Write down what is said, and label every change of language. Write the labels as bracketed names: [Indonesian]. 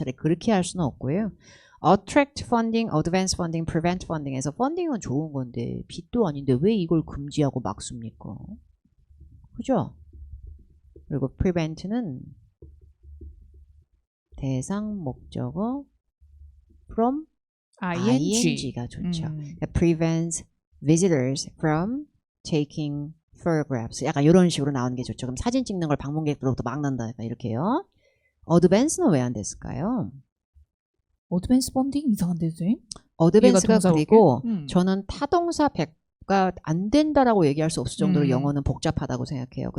[Korean] 차라리 그렇게 할 수는 없고요. attract funding, advance funding, prevent funding에서 funding은 좋은 건데 빚도 아닌데 왜 이걸 금지하고 막 씁니까? 그죠? 그리고 prevent는 대상 목적어 from ing가 좋죠. [English] 그러니까 prevents visitors from taking photographs. [Korean] 약간 이런 식으로 나오는 게 좋죠. 그럼 사진 찍는 걸 방문객들로부터 막는다. 이렇게요. advance는 왜 안 됐을까요? 어드밴스 펀딩 이상한데 선생님? advance가 그리고 저는 타동사 100가 안 된다라고 얘기할 수 없을 정도로 영어는 복잡하다고 생각해요.